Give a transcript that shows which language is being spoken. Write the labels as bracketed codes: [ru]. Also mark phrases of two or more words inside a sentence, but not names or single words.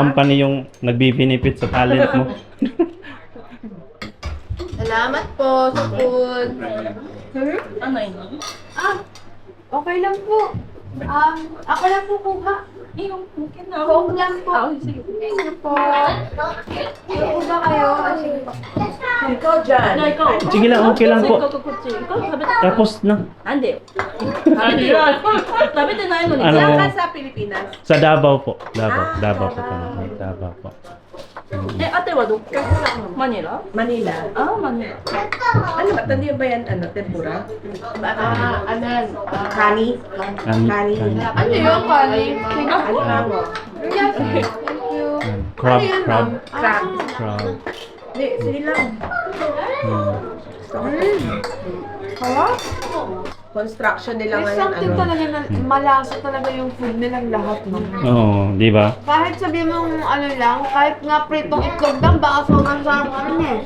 [tl] company yung nagbi-benefit sa talent mo. Salamat po sa food. Ano yun? Okay lang po. Ako lang po kuha. Yung mungkin na Coke lang po. Sige. Thank you po. Ano ba kayo? Sige po. Ikaw dyan. Na ikaw. Sige lang, okay lang po. Ikaw 食べた Tapos na. [ja] なんでよ食べてよ食べてないのに [tl] Ano? Saan ka sa Pilipinas? Sa Davao po. Davao po. Davao po. [ja] え、あてはどこマニラ [tl] Manila. [ja] あ、マニラ [tl] Ano ba? Tandi ba yan? Ano? Tempura? Kani. Kani. Ano yun, Kali? Ano mo? [en] Yes. Thank you. [tl] Crab. Crab. Hindi, sige lang. Construction nila May ngayon. something Ano? talaga na malasa talaga yung food nilang lahat. No? Oo, di ba? Kahit sabi mong ano lang, kahit nga pritong itlog lang, baka sobrang sarap ka rin eh.